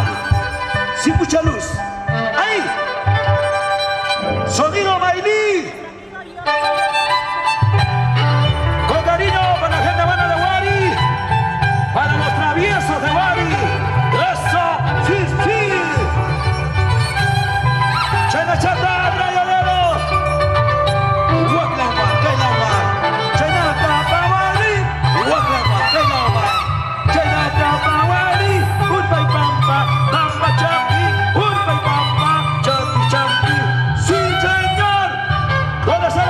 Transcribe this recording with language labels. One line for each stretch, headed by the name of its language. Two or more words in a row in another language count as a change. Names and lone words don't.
Spanish: Sin mucha luz. ¡Ahí! Sonido Mailí. Con cariño para la gente buena de Guari. Para los traviesos de Guari. Eso, sí, sí.
Quechua: Chayna chata, Rayo de Oro. Huaclauma, Cailama. Chayna tapa Guari. Huaclauma, Cailama. Chayna tapa Guari. Urpaipampa, Pampa Champi. Urpaipampa, Champi, Champi.
Spanish: Sí, señor. ¿Dónde